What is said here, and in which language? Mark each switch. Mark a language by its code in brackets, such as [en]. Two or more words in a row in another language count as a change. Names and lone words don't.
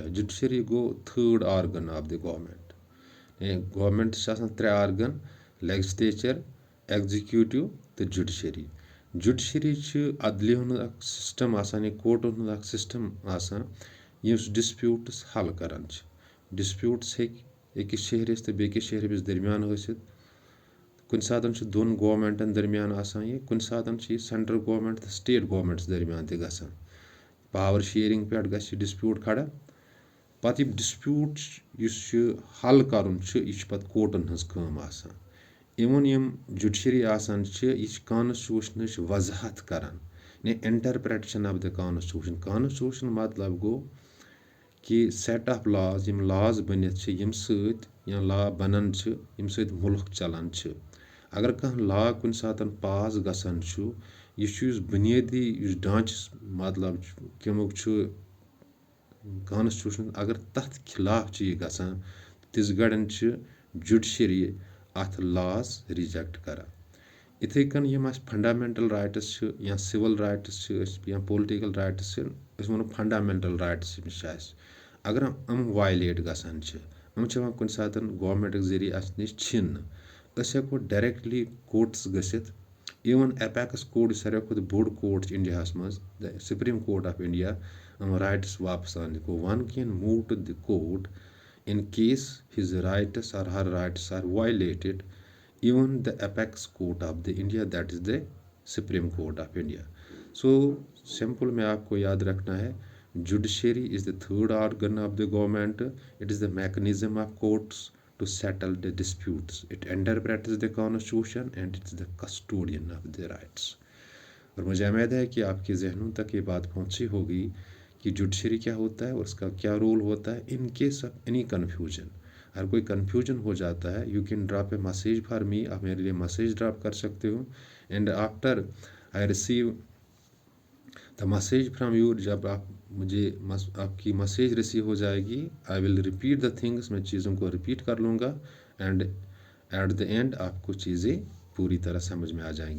[en] judiciary गो third organ of the government। government त्रे organ, legislature, executive तो judiciary। [ks] जुडिशरी अदलिया हूँ सिस्टम आसान, कोर्टन हूँ सिस्टम आसान, इस डिस्प्यूट्स हल करान। डिस्प्यूट्स अकिस शहरस तो बेकिस शहरस दरमियान हसित, कुन सातन दोन गवर्नमेंटन दरमियान आसान, ये कुन सातन [en] central government [ks] तो [en] state governments [ks] दरमियान ते गसान। [en] power sharing [ks] पे गि डिस्प्यूट खड़ा, पत डिस्प्यूट हल करुन यह पत कोर्टन हज काम आसान। इवन यम जुडिशरी आसान यह कॉन्स्टिट्यूशन वजाहत करान, ने [en] interpretation of the constitution. [ks] कॉन्स्टिट्यूशन मतलब गो कि [en] set of laws, [ks] यम लॉज बनित यम सत या लॉ बनन यम सत मुल्क चलान। अगर कह लॉ कुन सातन पास गसान, यह बुनियादी ढांच मतलब कमुक कॉन्स्टिट्यूशन, अगर तथ खिलाफ यह गसान, तिस गड़न जुडिशरी अथ [en] laws reject [ks] करान। इथे कन यम [en] fundamental rights [ks] या [en] civil rights [ks] या [en] political rights, [ks] वो [en] fundamental rights, [ks] अगर हम वायलेट गसान, हम कुन सातन गवर्नमेंट जरिए अस नश छिन, हको [en] directly courts [ks] गसित। [en] even apex court [ks] सारे खुद बोड़ कोर्ट इंडिया मज, द सुप्रीम कोर्ट ऑफ इंडिया, हम राइट्स वापस आने को। [en] one can move to the court in case his rights or her rights are violated, even the apex court of the India, that is the Supreme Court of India. So simple [hi] में आपको याद रखना है, [en] judiciary is the third organ of the government. It is the mechanism of courts to settle the disputes. It interprets the constitution and it is the custodian of the rights. [hi] और मुझे उम्मीद है कि आपके जहनों तक ये बात पहुंची होगी कि जुडिशरी क्या होता है और उसका क्या रोल होता है। [en] in case of any confusion, [hi] अगर कोई कन्फ्यूजन हो जाता है, [en] you can drop a message for me, [hi] आप मेरे लिए [en] message drop [hi] कर सकते हो। [en] and after I receive the message from you, [hi] जब आप मुझे आपकी [en] message receive [hi] हो जाएगी, [en] I will repeat the things, [hi] मैं चीज़ों को रिपीट कर लूँगा, [en] and at the end [hi] आपको चीज़ें पूरी तरह समझ में आ जाएंगी।